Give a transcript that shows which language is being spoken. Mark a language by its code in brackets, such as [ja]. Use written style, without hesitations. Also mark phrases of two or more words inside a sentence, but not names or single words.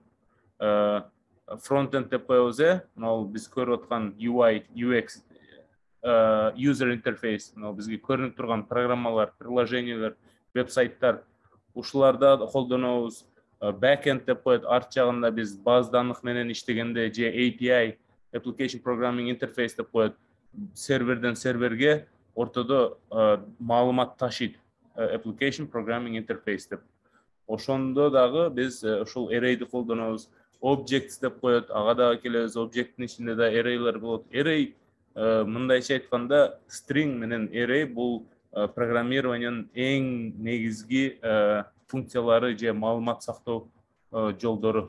[ky] Frontend деп коебуз, ал биз көрүп аткан [en] UI, UX user interface, [ky] бизге көрүнүп турган программалар, приложениялар, веб-сайттар, ушуларда колдонобуз. Backend деп коет, арт жагында биз [ru] база данных [ky] менен иштегенде же [en] API, application programming interface [ky] деп коет, серверден серверге ортодо маалымат ташыйт, [en] application programming interface деп. [ky] Ошондо дагы биз ушул array'ди колдонобуз. Objects деп коет, ага дагы келебиз. Object'ин ичинде да array'лар болот. Array мындайча айтканда string менен array бул программированиянын эң негизги функциялары же маалымат сактоо жолдору.